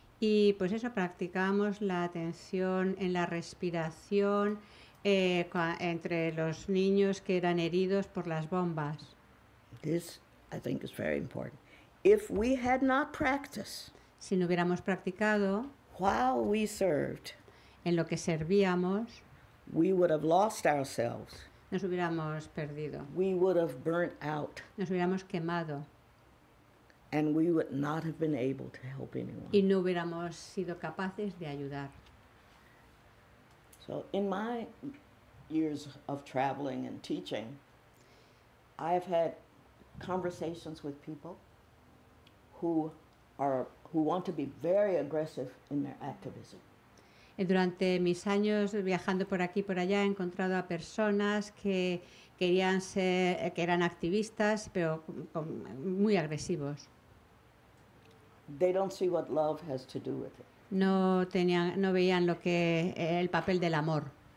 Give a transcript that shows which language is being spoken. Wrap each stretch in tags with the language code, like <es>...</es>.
<es>Y pues eso, practicamos la atención en la respiración entre los niños que eran heridos por las bombas.</es> <en>This, I think, is very important. If we had not practiced</en> <es>Si no hubiéramos practicado</es> <en>while we served,</en> <es>en lo que servíamos,</es> <en>we would have lost ourselves.</en> <es>nos hubiéramos perdido,</es> <en>We would have burnt out,</en> <es>nos hubiéramos quemado</es> <en>and we would not have been able to help anyone.</en> <es>y no hubiéramos sido capaces de ayudar.</es> <en>So in my years of traveling and teaching, I've had conversations with people who want to be very aggressive in their activism.</en> <es>Durante mis años viajando por aquí y por allá he encontrado a personas que querían ser, que eran activistas, pero muy agresivos.</es> <en>They don't see what love has to do with it.</en> <es>No veían lo que el papel del amor.</es>